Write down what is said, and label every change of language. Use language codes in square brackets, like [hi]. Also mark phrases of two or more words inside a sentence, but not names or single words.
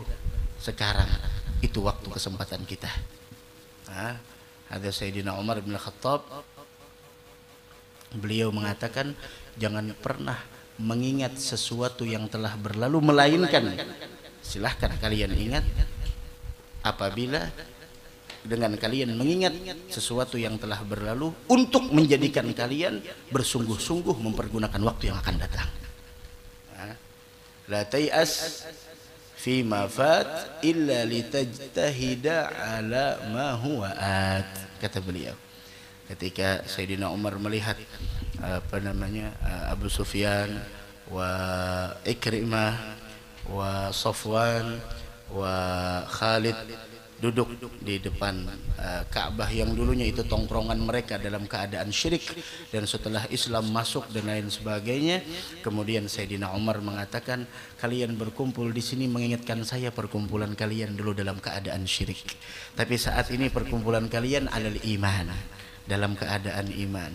[id] Sekarang itu waktu kesempatan kita. Ada Sayyidina Umar bin Khattab, beliau mengatakan jangan pernah mengingat sesuatu yang telah berlalu, melainkan silahkan kalian ingat apabila dengan kalian mengingat sesuatu yang telah berlalu untuk menjadikan kalian bersungguh-sungguh mempergunakan waktu yang akan datang. [ar] لا تيأس فيما فات إلا لتجتهد على ما هو آت, [id] kata beliau. Ketika Sayyidina Umar melihat Abu Sufyan wa Ikrimah wa Safwan wa Khalid duduk di depan Ka'bah yang dulunya itu tongkrongan mereka dalam keadaan syirik, dan setelah Islam masuk dan lain sebagainya, kemudian Sayyidina Umar mengatakan, kalian berkumpul di sini mengingatkan saya perkumpulan kalian dulu dalam keadaan syirik, tapi saat ini perkumpulan kalian [ar] على الإيمان, [id] dalam keadaan iman.